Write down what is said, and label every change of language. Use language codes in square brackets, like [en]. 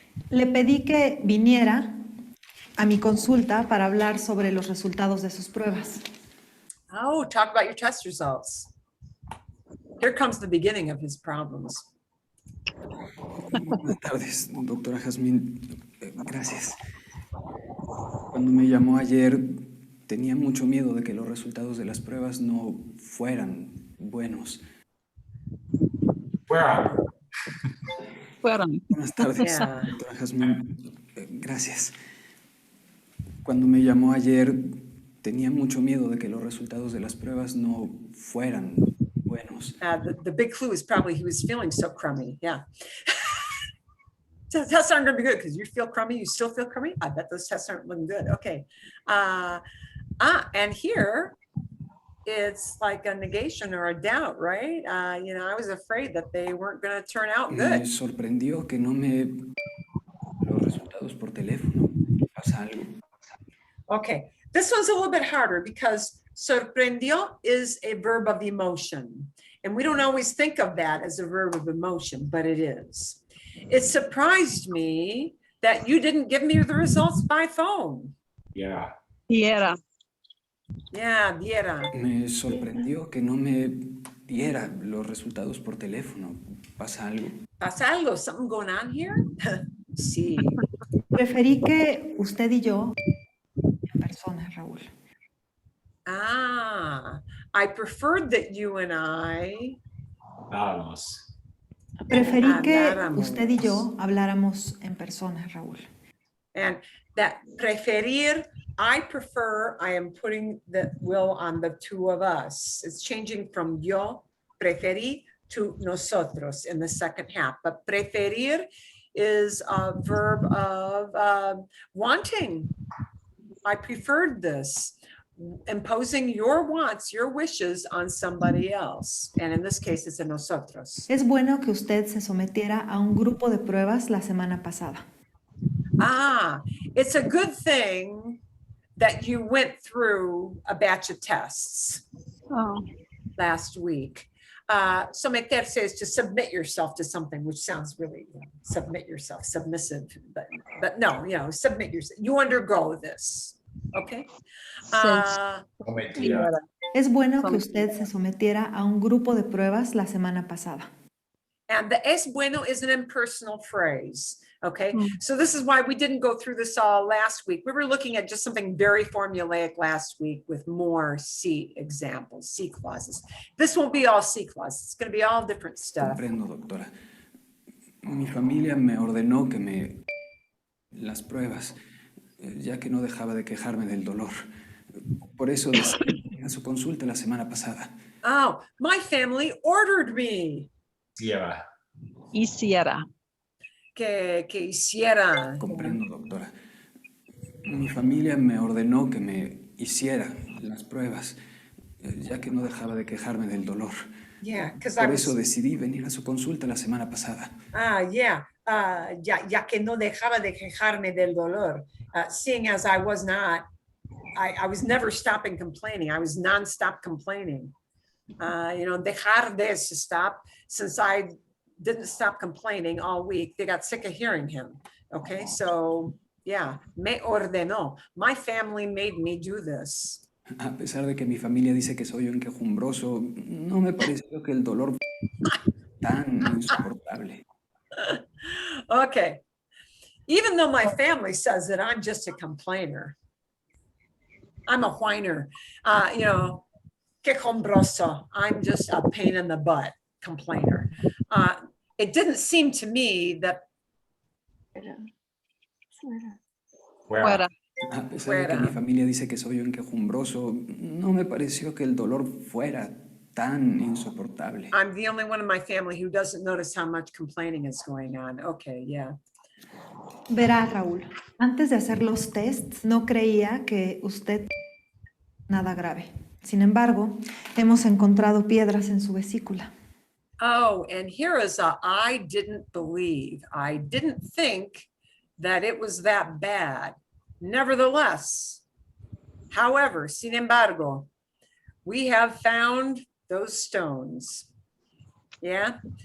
[es] Le pedí que viniera a mi consulta para hablar sobre los resultados de sus pruebas. [en] Oh, talk about your test results. Here comes the beginning of his problems. [es] Buenas tardes, doctora Jazmín. Gracias. Cuando me llamó ayer, tenía mucho miedo de que los resultados de las pruebas no fueran buenos. [en] Where are you? [es] Fueron. Buenas tardes, [en] Yeah. [es] doctora Jazmín. Gracias. Cuando me llamó ayer, tenía mucho miedo de que los resultados de las pruebas no fueran buenos. [en] The big clue is probably he was feeling so crummy. Yeah. Tests aren't going to be good because you feel crummy. You still feel crummy. I bet those tests aren't looking good. Okay. And here it's like a negation or a doubt, right? You know, I was afraid that they weren't going to turn out [es] Me [en] good. [es] sorprendió que no me los resultados por teléfono. ¿Pasa algo? [en] Okay. This one's a little bit harder because sorprendió is a verb of emotion. And we don't always think of that as a verb of emotion, but it is. It surprised me that you didn't give me the results by phone. Yeah. [es] Diera. Yeah, diera. Me sorprendió que no me diera los resultados por teléfono. ¿Pasa algo? ¿Pasa algo? [en] Something going on here? [es] Sí. Preferí que usted y yo en persona, Raúl. [en] I preferred that you and I. [es] Vamos. Preferí que Habláramos. usted y yo habláramos en persona, Raúl. [en] And that preferir, I prefer, I am putting the will on the two of us. It's changing from yo, preferí, to nosotros in the second half. But preferir is a verb of wanting. I preferred this, imposing your wants, your wishes on somebody else. And in this case, it's a nosotros. [es] Es bueno que usted se sometiera a un grupo de pruebas la semana pasada. [en] It's a good thing that you went through a batch of tests Oh, last week. Someterse is to submit yourself to something, which sounds really, submit yourself, submissive, but no, you know, submit yourself. You undergo this, okay? [es] Cometida. diera. Es bueno que usted se sometiera a un grupo de pruebas la semana pasada. [en] And the es bueno is an impersonal phrase, okay? Mm. So this is why we didn't go through this all last week. We were looking at just something very formulaic last week with more C examples, C clauses. This won't be all C clauses. It's going to be all different stuff. [es] Comprendo, doctora. Mi familia me ordenó que me las pruebas, ya que no dejaba de quejarme del dolor. Por eso decidí ir a su consulta la semana pasada. [en] Oh, my family ordered me Yeah. [es] Hiciera. que hiciera. Comprendo, doctora. Mi familia me ordenó que me hiciera las pruebas, ya que no dejaba de quejarme del dolor. [en] Yeah, because I [es] Por [en] was, [es] eso decidí venir a su consulta la semana pasada. [en] yeah, [es] ya que no dejaba de quejarme del dolor, [en] seeing as I was not, I was never stopping complaining. I was nonstop complaining. Dejar de stop, since I didn't stop complaining all week, they got sick of hearing him. Okay, so yeah, me ordenó. My family made me do this. [es] A pesar de que mi familia dice que soy un quejumbroso, no me pareció que el dolor tan insoportable. [en] Okay, even though my family says that I'm just a complainer, I'm a whiner, quejumbroso, I'm just a pain in the butt complainer. It didn't seem to me that Where? [es] Fuera. A pesar de que mi familia dice que soy un quejumbroso, no me pareció que el dolor fuera tan insoportable. [en] I'm the only one in my family who doesn't notice how much complaining is going on. Okay, yeah. [es] Verá, Raúl, antes de hacer los tests no creía que usted nada grave. Sin embargo, hemos encontrado piedras en su vesícula. [en] Oh, and here is a I didn't believe. I didn't think that it was that bad. Nevertheless, however, sin embargo, we have found those stones. Yeah.